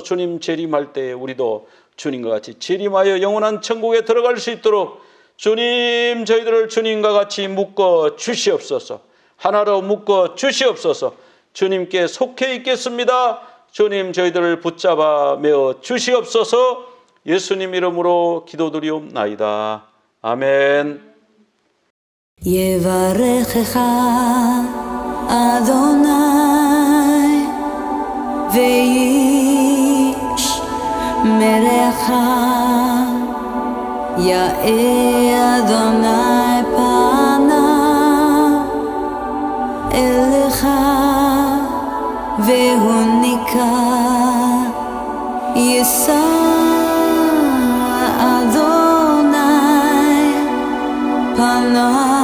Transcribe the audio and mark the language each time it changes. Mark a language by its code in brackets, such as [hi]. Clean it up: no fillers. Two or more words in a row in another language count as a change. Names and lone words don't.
[ko] 주님 재림할 때에 우리도 주님과 같이 재림하여 영원한 천국에 들어갈 수 있도록 주님, 저희들을 주님과 같이 묶어 주시옵소서. 하나로 묶어 주시옵소서. 주님께 속해 있겠습니다. 주님, 저희들을 붙잡아 메어 주시옵소서. 예수님 이름으로 기도드리옵나이다. 아멘. [he] יברכך אדוני וישמרך, יאר אדוני פניו אליך והוניקה, יישא אדוני פניו